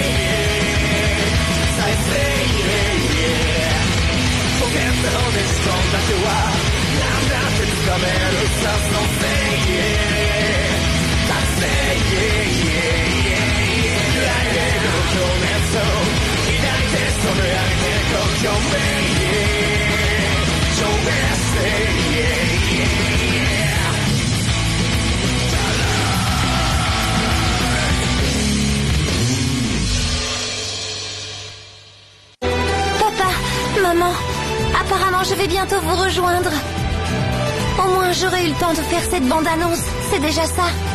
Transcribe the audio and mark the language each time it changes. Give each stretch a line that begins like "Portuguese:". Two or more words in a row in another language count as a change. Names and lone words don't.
Japanese: 再生ポケットに仕込んだ手は何だってつかめるさそのせい覚醒揺らいでる情熱を抱いて染め上げてこう表面証明して
French: Maman, apparemment je vais bientôt vous rejoindre. Au moins j'aurai eu le temps de faire cette bande-annonce, c'est déjà ça.